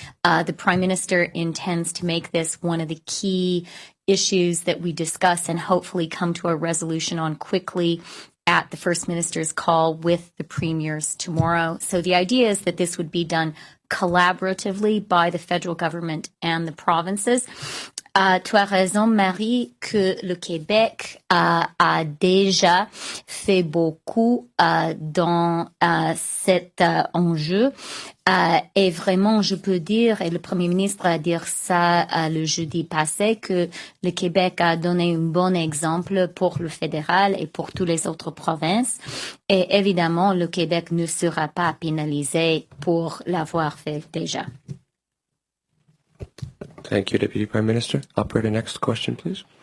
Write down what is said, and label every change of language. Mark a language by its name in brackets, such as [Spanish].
[English] The Prime Minister intends to make this one of the key issues that we discuss and hopefully come to a resolution on quickly at the First Minister's call with the premiers tomorrow. So the idea is that this would be done collaboratively by the federal government and the provinces. [French] Tu as raison, Marie, que le Québec a déjà fait beaucoup dans cet enjeu. Et vraiment, je peux dire, et le Premier ministre a dit ça le jeudi passé, que le Québec a donné un bon exemple pour le fédéral et pour toutes les autres provinces. Et évidemment, le Québec ne sera pas pénalisé pour l'avoir fait déjà. [English] Thank you, Deputy Prime Minister. Operator, next question, please.